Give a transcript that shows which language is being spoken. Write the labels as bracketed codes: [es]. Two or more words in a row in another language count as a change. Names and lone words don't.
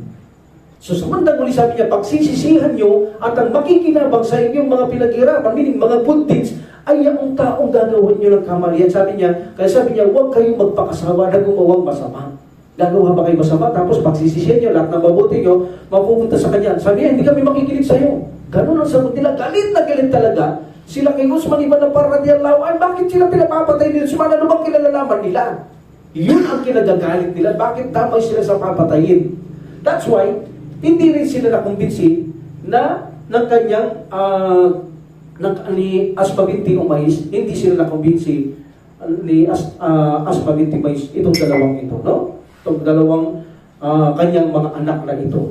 [tl] So sa bandang uli sabi niya, pagsisisihan niyo at ang makikinabang sa inyong mga pinaghirapan, meaning mga [en] good deeds, [tl] ay ang taong gagawin niyo ng kamalian. Sabi niya, kaya sabi niya, huwag kayong magpakasawa na gumawang masama. Gagawa ba kayo masama? Tapos pagsisisihan niyo, lahat ng mabuti niyo, mapupunta sa kanya. Sabi niya, hindi kami makikinig sa iyo. Ganun ang sagot nila. Galit na galit talaga. Sila kay Usman ibn Affan [ar] رضي الله عنه, [tl] bakit sila pinapapatay ni Usman? Ano bang kinalalaman nila? Yun ang kinagagalit nila. Bakit damay sila sa papatayin? [en] That's why, [tl] hindi rin sila nakumbinsi na ng kanyang ni Asma binti Umays, hindi sila nakumbinsi ni Asma binti Umays itong dalawang ito, no? Itong dalawang kanyang mga anak na ito.